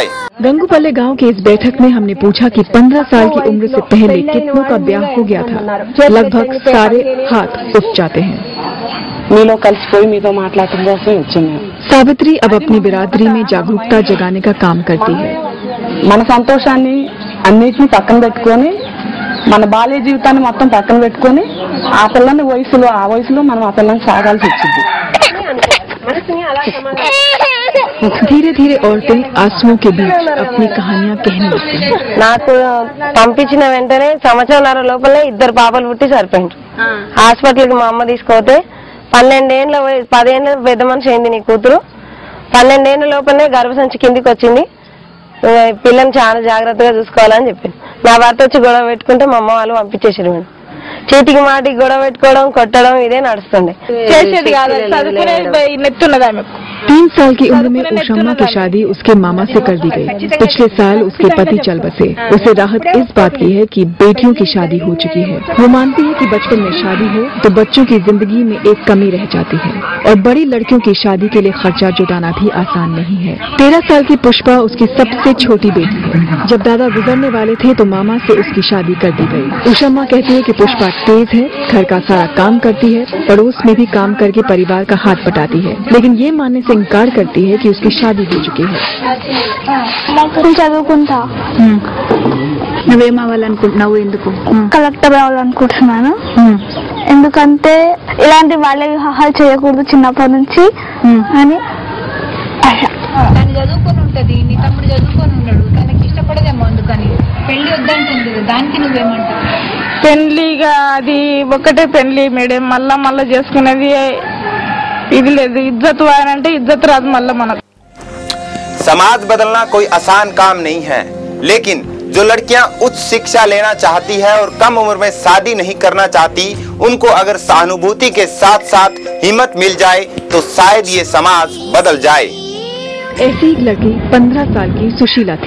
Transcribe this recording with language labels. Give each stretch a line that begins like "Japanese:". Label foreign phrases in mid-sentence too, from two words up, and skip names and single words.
Hindi: गंगूपल्ले गांव के इस बैठक में हमने पूछा कि 15 साल की उम्र से पहले कितनों का ब्याह हो गया था। लगभग सारे हाथ उठ जाते हैं। सावित्री अब अपनी बिरादरी में जागरूकता जगाने का काम करती है।
Telugu: మన సంతోషాన్ని అన్నిటిని పక్కన పెట్టుకొని మన బాల్య జీవితాన్ని మొత్తం పక్కన పెట్టుకొని ఆ పిల్లని వయసులో మనం ఆ పిల్లని సాగాల్సి వచ్చింది.
Hindi: धीरे धीरे औरतें आंसुओं के बीच अपनी कहानियां कहने लगती हैं।
Telugu: నాకు పంపించిన వెంటనే సంవత్సరాల లోపలే 2 పాపలు పుట్టి సరిపోయింది. హాస్పిటల్కి మా అమ్మ తీసుకుపోతే 12 ఏళ్ళ 10 ఏళ్ళ పెద్ద మనిషి అయింది నీ కూతురు. 12 ఏళ్ళ లోపలనే గర్భసంచి కిందికి వచ్చింది. పిల్లని చాలా జాగ్రత్తగా చూసుకోవాలని చెప్పింది. నా భర్త వచ్చి గొడవ పెట్టుకుంటే మా అమ్మ వాళ్ళు పంపించేసారు మేడం. చీటికి మాటికి గొడవ పెట్టుకోవడం, కొట్టడం ఇదే నడుస్తుండే. చేసేది కాదు, చదువుకునే నెత్తున్నదా మీకు.
Hindi: 3 साल की उम्र में उषम्मा की शादी उसके मामा से कर दी गई। पिछले साल उसके पति चल बसे। उसे राहत इस बात की है कि बेटियों की शादी हो चुकी है। वो मानती है कि बचपन में शादी हो तो बच्चों की जिंदगी में एक कमी रह जाती है और बड़ी लड़कियों की शादी के लिए खर्चा जुटाना भी आसान नहीं है। 13 साल की पुष्पा उसकी सबसे छोटी बेटी है। जब दादा गुजरने वाले थे तो मामा से उसकी शादी कर दी गई। उषम्मा कहती है कि पुष्पा तेज है, घर का सारा काम करती है, पड़ोस में भी काम करके परिवार का हाथ बटाती है, लेकिन ये मानने से इनकार करती है कि उसकी शादी हो चुकी है।
Telugu: చదువుకుంటా. నువ్వేమవ్వాలనుకుంటున్నావు? ఎందుకు? కలెక్టర్ అవ్వాలనుకుంటున్నాను. ఎందుకంటే ఇలాంటి బాల్య వివాహాలు చేయకూడదు చిన్నప్పటి నుంచి అని. తను చదువుకొని ఉంటది, నీ తమ్ముడు చదువుకొని ఉన్నాడు, తనకి ఇష్టపడదేమో అందుకని పెళ్లి వద్దంటుంది. దానికి నువ్వేమంటావు? పెళ్లిగా అది ఒకటే పెళ్లి మేడం, మళ్ళా చేసుకునేది ఇది లేదు. ఇజ్జత్ అంటే ఇజ్జత్ రాదు మళ్ళా మనకు.
Hindi: समाज बदलना कोई आसान काम नहीं है, लेकिन जो लड़कियां उच्च शिक्षा लेना चाहती है और कम उम्र में शादी नहीं करना चाहती, उनको अगर सहानुभूति के साथ साथ हिम्मत मिल जाए तो शायद ये समाज बदल जाए। ऐसी एक लड़की 15 साल की सुशीला थी।